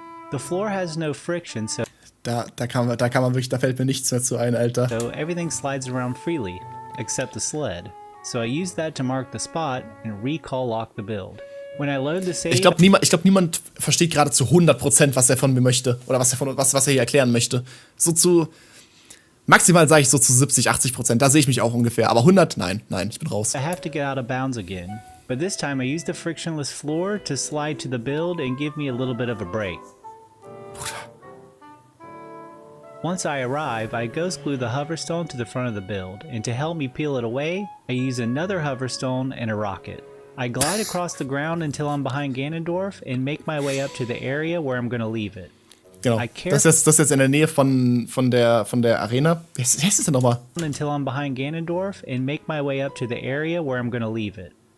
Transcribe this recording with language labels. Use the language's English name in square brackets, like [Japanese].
[English] The floor has no friction, so [German] Da kann man wirklich, da fällt mir nichts mehr zu ein, Alter. [English] everything slides around freely, except the sled. So I use that to mark the spot and recall lock the build. When I load the save, [German] Ich glaube, niemand versteht gerade zu 100%, was er von mir möchte. Oder was er hier erklären möchte. So zu maximal sage ich so zu 70-80%. Da sehe ich mich auch ungefähr. Aber 100? Nein, ich bin raus. [English] I have to get out of bounds again. But this time I use the frictionless floor to slide to the build and give me a little bit of a break. Once I arrive, I ghost glue the hoverstone to the front of the build, and to help me peel it away, I use another hoverstone and a rocket. I glide across the ground until I'm behind Ganondorf and make my way up to the area where I'm gonna leave it. [German] Genau. Das ist jetzt in der Nähe von der Arena. Wie heißt es denn nochmal? [English] Until I'm behind Ganondorf and make my way up to the area where I'm gonna leave it.